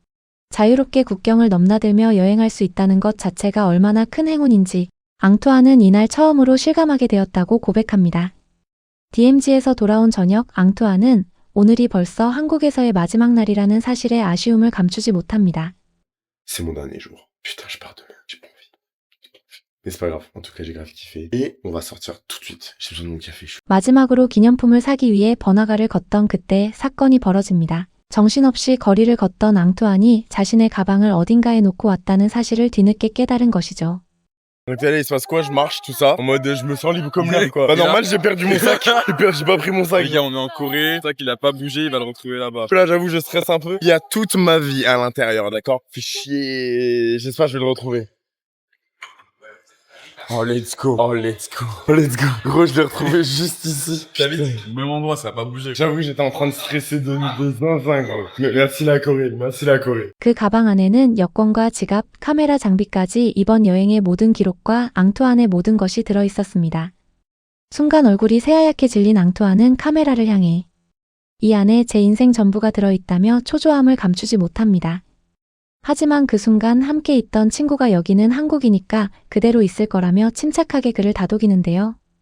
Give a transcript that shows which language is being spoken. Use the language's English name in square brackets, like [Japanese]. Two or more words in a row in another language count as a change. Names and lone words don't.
[Korean] 자유롭게 국경을 넘나들며 여행할 수 있다는 것 자체가 얼마나 큰 행운인지 앙투아는 이날 처음으로 실감하게 되었다고 고백합니다. DMZ에서 돌아온 저녁 앙투아는 오늘이 벌써 한국에서의 마지막 날이라는 사실에 아쉬움을 감추지 못합니다. [French] C'est mon dernier jour. Putain, je pars demain, j'ai pas envie. Mais c'est pas grave, en tout cas, j'ai grave kiffé. Et on va sortir tout de suite. J'ai besoin de mon café chaud. [Korean] 마지막으로 기념품을 사기 위해 번화가를 걷던 그때 사건이 벌어집니다. 정신없이 거리를 걷던 앙투안이 자신의 가방을 어딘가에 놓고 왔다는 사실을 뒤늦게 깨달은 것이죠. [French] Donc là, il se passe quoi? Je marche, tout ça, en mode je me sens libre comme l'air quoi. Pas Et là- normal, j'ai perdu mon sac. J'ai pas pris mon sac. Les gars, on est en Corée, c'est ça qu'il a pas bougé, il va le retrouver là-bas. Là, j'avoue, je stresse un peu. Il y a toute ma vie à l'intérieur, d'accord? Fais chier. J'espère que je vais le retrouver. [English] Oh, let's go. Oh, let's go. Oh, let's go. [French] Gros, je l'ai retrouvé juste ici. T'as vu, même endroit, ça a pas bougé. J'avoue, j'étais en train de stresser de zinzin, gros. Merci la Corée. Merci la Corée. [Korean] 그 가방 안에는 여권과 지갑, 카메라 장비까지 이번 여행의 모든 기록과 앙투안의 모든 것이 들어 있었습니다. 순간 얼굴이 새하얗게 질린 앙투안은 카메라를 향해 이 안에 제 인생 전부가 들어있다며 초조함을 감추지 못합니다. 하지만 그 순간 함께 있던 친구가 여기는 한국이니까 그대로 있을 거라며 침착하게 그를 다독이는데요.